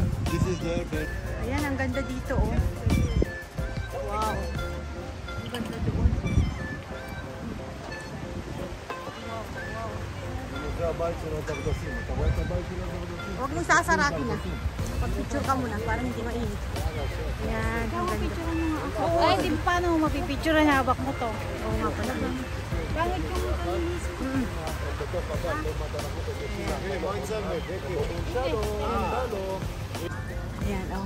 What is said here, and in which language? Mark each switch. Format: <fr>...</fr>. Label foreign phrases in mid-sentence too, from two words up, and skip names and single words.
<en>This is the airplane.</en> <tl>Ayan, ang ganda dito oh. Wow. Ang ganda doon.</tl> <he>זה הבית של הדרדסים. אתה רואה את הבית של הדרדסים?</he> <tl>Huwag mong sasarakin na. Pag-picture ka muna para hindi mainit. Ayan, ang ganda. Ay, di ba paano mo mapipicture na hawak mo to? Oo nga pala. Bakit yung kalinis ko? Ayan, oh.</tl>